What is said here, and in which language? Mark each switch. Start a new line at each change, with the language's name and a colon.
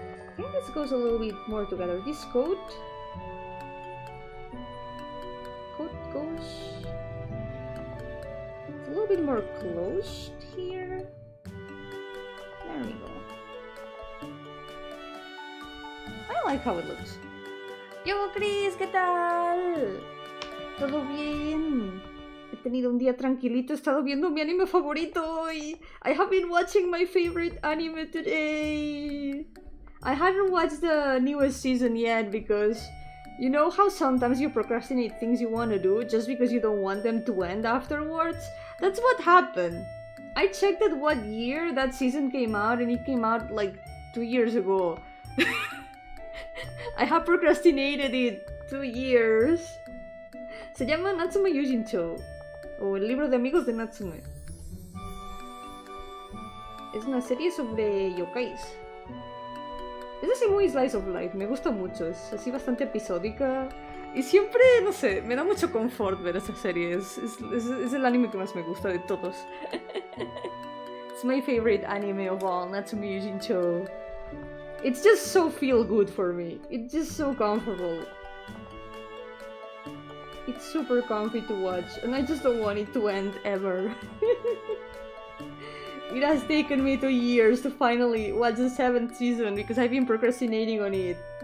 English: I think this goes a little bit more together. This coat goes... It's a little bit more closed here. There we go. I like how it looks. Yo, Chris,
Spanish: ¿qué tal? ¿Todo bien? He tenido un día tranquilito, he estado viendo mi anime favorito y
English: I have been watching my favorite anime today. I haven't watched the newest season yet because you know how sometimes you procrastinate things you want to do just because you don't want them to end afterwards? That's what happened. I checked at what year that season came out and it came out like 2 years ago. I have procrastinated it 2 years.
Spanish: Se llama Natsume Yujincho, o el libro de amigos de Natsume. Es una serie sobre yokais. Es así muy slice of life, me gusta mucho, es así bastante episódica. Y siempre, no sé, me da mucho confort ver esa serie, es el anime que más me gusta de todos.
English: It's my favorite anime of all, Natsume Yujincho. It's just so feel good for me, it's just so comfortable. It's super comfy to watch, and I just don't want it to end ever. It has taken me 2 years to finally watch the 7th season because I've been procrastinating on it.